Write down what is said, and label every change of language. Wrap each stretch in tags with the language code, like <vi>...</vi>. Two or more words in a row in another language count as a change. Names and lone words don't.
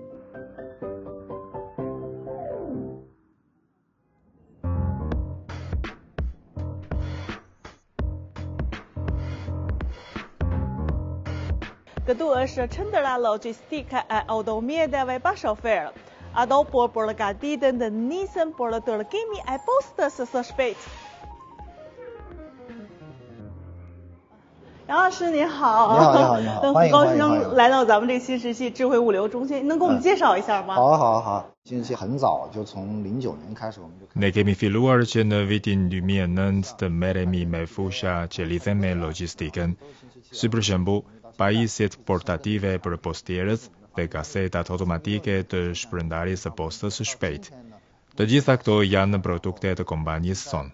<sq>Këtu është qendra logjistike e automjeteve pa shofer. Ato po përgatiten të nisën për tërkimi e postës së shpejtë.</sq> <zh>杨老师你好，你好，很高兴来到咱们这新石器智慧物流中心，能给我们介绍一下吗？好，新石器很早就从09年开始我们就</zh> <sq>Ne kemi filluar që në vitin 2009 të merremi me fusha që lidhen me logjistikën, si për shembull pajisjet portative për postierët dhe kasetat automatike të shpërndarjes së postës së shpejtë. Të gjitha këto janë produkte të kompanisë sonë.</sq>